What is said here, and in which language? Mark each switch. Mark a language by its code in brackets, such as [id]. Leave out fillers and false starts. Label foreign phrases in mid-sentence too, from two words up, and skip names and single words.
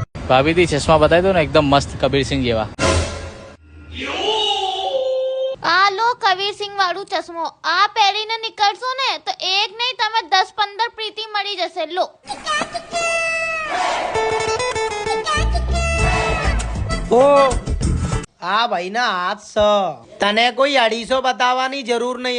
[gu] ભાભી દી ચશ્મા બતાઈ દો ના, એકદમ મસ્ત કબીર સિંહ જેવા। આ લો કબીર સિંહ વાળું ચશ્મો, આ પહેરીને નીકળશો ને તો એક નહીં તમે 10-15 પ્રીતિ મળી જશે. લો ઓ આ ભાઈ ના હાથ છે, તને કોઈ 250 બતાવવાની જરૂર નહીં.